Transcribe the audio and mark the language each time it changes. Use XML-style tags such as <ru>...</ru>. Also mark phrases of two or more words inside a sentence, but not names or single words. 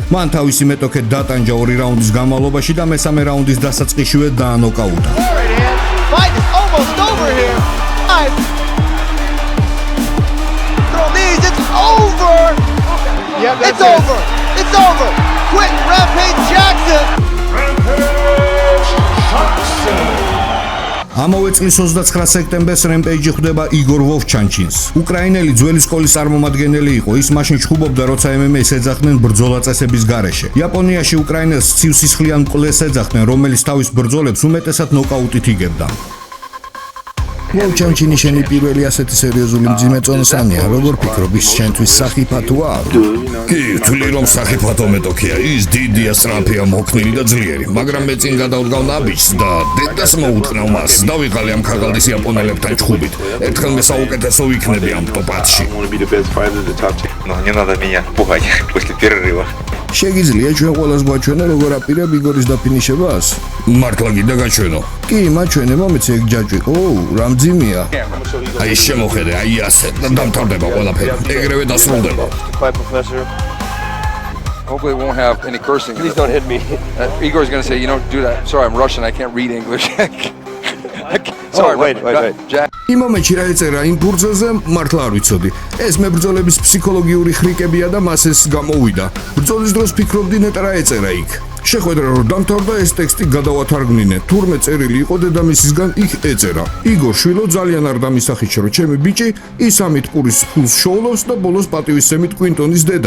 <ka>მან თავისი მეტოქე დატანჯა 2 რაუნდის განმავლობაში და მესამე რაუნდის დასაწყისშივე დაანოკაუტა.</ka> <en>Fight is almost over here. It's over. It's over. It's over. Quinton Rampage Jackson.</en> <ka>ამავე წლის 29 სექტემბერს რემპეიჯი ხვდება იგორ ვოვჩანჩინს. უკრაინელი ძველი სკოლის წარმომადგენელი იყო, ის მაშინ ჩხუბობდა, როცა MMA-ს ეძახდნენ ბრძოლა წესების გარეშე. იაპონიაში უკრაინელს ცივსისხლიან მკვლელს ეძახდნენ, რომელიც თავის ბრძოლებს უმეტესად ნოკაუტით იგებდა. ვოვჩანჩინი შენი პირველი ასეთი სერიოზული მძიმე წონასამია, როგორ ფიქრობ, ის შენთვის სახიფათოა? კი, თვლი რომ სახიფათო მეტოქია, ის დიდია, სწრაფია, მოქნილი და ძლიერი, მაგრამ მე წინ გადავდგავ ნაბიჯს და დედას მოუტყნავ მას. დავიღალე ამ ქაღალდის იაპონელებთან ჩხუბით. ერთხელ მე საუკეთესო ვიქნები ამ ტოპ-10-ში.</ka> <ru>Но не надо меня пугать после перерыва.</ru> <ka>შეგიძლია ჩვენ ყველას გვაჩვენო, როგორ აპირებ იგორის დაფინიშებას? მართლა გინდა გაჩვენო? კი, მაჩვენე, მომეცი ეგ ჯაჭვი. რა მძიმეა. აი შემოხედე, აი ასე და დამთავრდება ყველაფერი. ეგრევე დასრულდება.</ka> <en>Bye, Professor. Hopefully it won't have any cursing. Please don't hit me. Igor's going to say, you know, dude, sorry, I'm Russian. I can't read English. Sorry, wait. Jack.</en> <ka>იმ მომენტში რა ეწერა იმ ბურთზე, მართლა არ ვიცოდი. ეს მებრძოლების ფსიქოლოგიური ხრიკებია და მას ეს გამოვიდა. ბრძოლის დროს ფიქრობდი ნეტა რა ეწერა იქ. შეხვედრა რომ დამთავრდა, ეს ტექსტი გადავათარგმნინე. თურმე წერილი იყო დედამისისგან, იქ ეწერა: იგორ შვილო, ძალიან არ დამისახიჩ, რომ ჩემი ბიჭი ის ამით პურის ფულს შოულობს და ბოლოს პატივისცემით კვინტონის დედა.</ka>